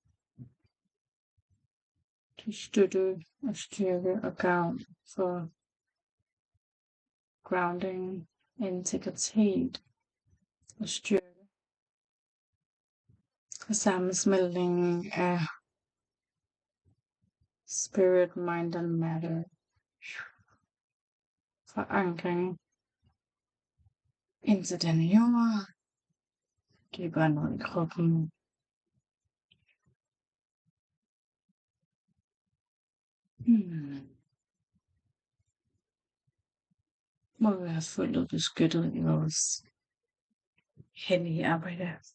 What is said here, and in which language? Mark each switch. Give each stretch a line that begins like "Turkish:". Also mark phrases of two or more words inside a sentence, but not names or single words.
Danish: Til støtte og styrke og gavn for grounding, integritet og styrke. Og sammensmeltning af
English: spirit, mind and matter.
Danish: Forankring ind til denne jord. Dybere ned i kroppen. Må vi være fuldt beskyttet i vores hellige arbejde.